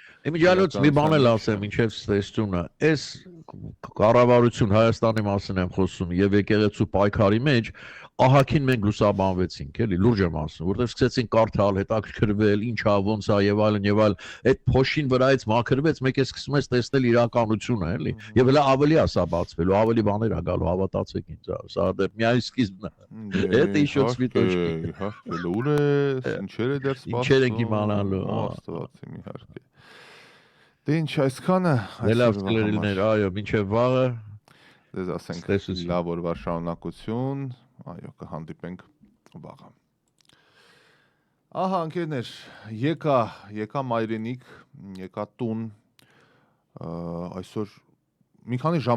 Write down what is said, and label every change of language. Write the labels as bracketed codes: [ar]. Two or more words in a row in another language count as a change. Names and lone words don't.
[hy] Իմիջիալոց մի բան էլ ասեմ, ինչև ստեսությունը, այս կառավարություն Հայաստանի մասին եմ խոսում եւ եկեղեցու պայքարի մեջ ահագին մենք լուսաբանվեցինք, էլի, լուրջ եմ ասում, որտեղ սկսեցին կարդալ, հետաքրքրվել, ինչա, ոնց է եւ այլն, այդ փոշին վրայից մաքրվեց, մեկ է սկսում ես տեսնել իրականությունը, էլի, եւ հələ ավելի է սա բացվելու, ավելի բաներ է գալու, հավատացեք ինձ, սա դեռ միայն սկիզբն է։ [ru] Это еще цветочки։ [hy] Իհարկե, ուր է, ինչեր է դեռ սպասում։ Ինչեր ենք իմանալու։ Աստված իմ իհարկե։ Դե ինչ այսքանը, լավ ծլերիներ, այո, մինչև վաղը դες ասենք լավ օրվա շարունակություն, այո, կհանդիպենք վաղը։ Ահա ընկերներ, եկա մայրենիք, եկա տուն, այսօր մի քանի ժամ